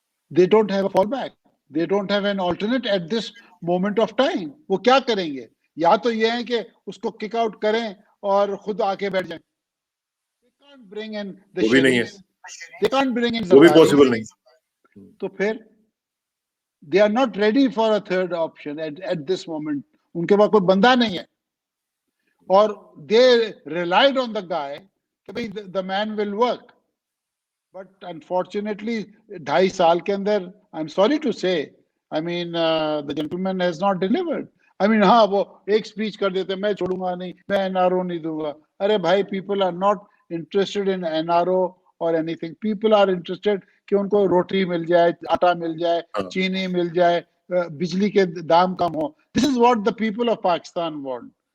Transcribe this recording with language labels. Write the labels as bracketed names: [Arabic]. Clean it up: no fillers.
[English] They don't have a fallback. They don't have an alternate at this moment of time. [Hindi] वो क्या करेंगे? या तो ये है कि उसको किक आउट करें और खुद आके बैठ जाएं. [English] They can't bring in the [Hindi] वो भी नहीं है, [English] Sharifs. They can't bring in [Hindi] वो भी [English] Zardaris. [Hindi] पॉसिबल नहीं. तो फिर [English] they are not ready for a third option at this moment. [Hindi] उनके पास कोई बंदा नहीं है. [English] और they relied on the guy [Hindi] कि भाई [English] the man will work. But unfortunately, [Hindi] 2.5 साल के अंदर, [English] I'm sorry to say, I mean, the gentleman has not delivered. I mean, [Hindi] हाँ वो एक स्पीच कर देते, मैं छोड़ूंगा नहीं, मैं NRO नहीं दूंगा. अरे भाई, [English] people are not interested in NRO or anything. People are interested [Hindi] कि उनको रोटी मिल जाए, आटा मिल जाए, चीनी मिल जाए, बिजली के दाम कम हो. [English] This is what the people of Pakistan want.